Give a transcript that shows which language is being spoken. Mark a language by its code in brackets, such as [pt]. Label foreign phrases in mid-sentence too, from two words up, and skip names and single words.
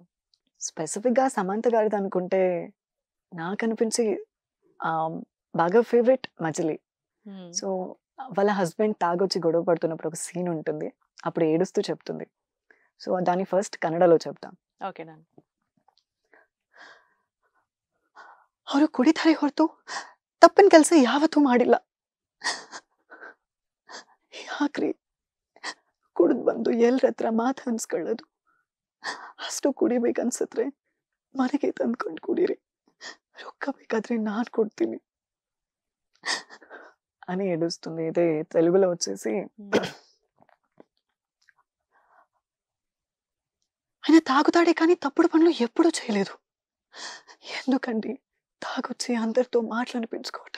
[te] స్పెసిఫిక్‌గా సమంత గారిదనుకుంటే నాకనిపించి ఆహ్, బాగా ఫేవరెట్ 'మజిలీ'. హ్మ్. సో, వాళ్ళ హస్బెండ్ తాగొచ్చి గొడవ పడుతున్నప్పుడు ఒక సీన్ ఉంటుంది. అప్పుడు ఏడుస్తూ చెప్తుంది. సో, దాన్ని ఫస్ట్ కన్నడలో చెప్తా. [en] okay. done. [kn] ಅವರು ಕುಡಿತಾರೆ ಹೊರತು ತಪ್ಪಿನ ಕೆಲಸ ಯಾವತ್ತೂ ಮಾಡಿಲ್ಲ. ಯಾಕ್ರಿ ಕುಡಿದು ಬಂದು ಎಲ್ರ ಹತ್ರ ಮಾತು ಹಂಚ್ಕೊಳ್ಳೋದು? ಅಷ್ಟು ಕುಡಿಬೇಕನ್ಸಿದ್ರೆ ಮನೆಗೆ ತಂದ್ಕೊಂಡು ಕುಡೀರಿ. ರೊಕ್ಕ ಬೇಕಾದ್ರೆ ನಾನು ಕೊಡ್ತೀನಿ [te] అని ఏడుస్తుంది. ఇదే తెలుగులో వచ్చేసి ఆయన తాగుతాడే కానీ తప్పుడు పనులు ఎప్పుడూ చేయలేదు. ఎందుకండి తాగొచ్చి అందరితో మాటలనిపించుకోవటం?